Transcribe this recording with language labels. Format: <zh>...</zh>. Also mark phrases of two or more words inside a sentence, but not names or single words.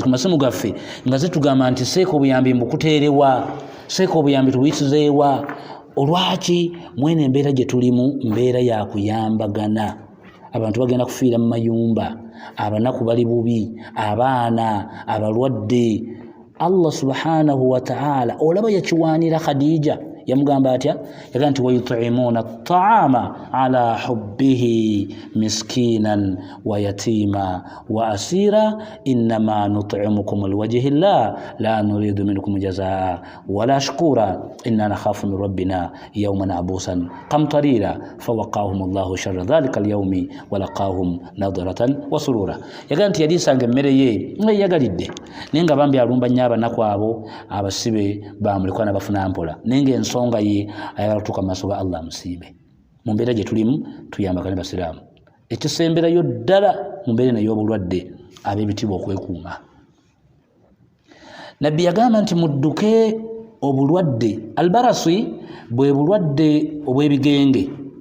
<lg>ku masimu gaffe nga zitugamba nti seeka obuyambi mbukuteerewa seeka obuyambi tubuyisizeewa olwaki mwene embeera gye tulimu mbeera ya kuyambagana abantu bagenda kufiira mu mayumba abanaku bali bubi abaana abalwadde Allah</lg> <ar>سبحانه وتعالى</ar> <lg>olaba yakiwaanira Khadija yamugamba atya yagamba nti</lg> <ar>ويطعمون الطعام على حبه مسكينا ويتيما وأسيرا إنما نطعمكم لوجه الله لا نريد منكم جزاء ولا شكورا إنا نخاف من ربنا يوما عبوسا قمطريرا فوقاهم الله شر ذلك اليوم ولقاهم نضرة وسرورا</ar> <lg>yagamba nti yalisanga emmere ye yagalidde nenga bambi alumba nnyo abanaku abo abasibe bamulekwa n'abafuna mpola nenga ensonga ye ayagala kutuuka mu maaso ga Allah musiibe mu mbeera gye tulimu tuyambagane basiraamu ekisemberayo ddala mu mbeera eno ey'obulwadde ab'ebitiibwa okwekuuma nabbi yagamba nti mudduke obulwadde albarasi bwe bulwadde obw'ebigenge</lg>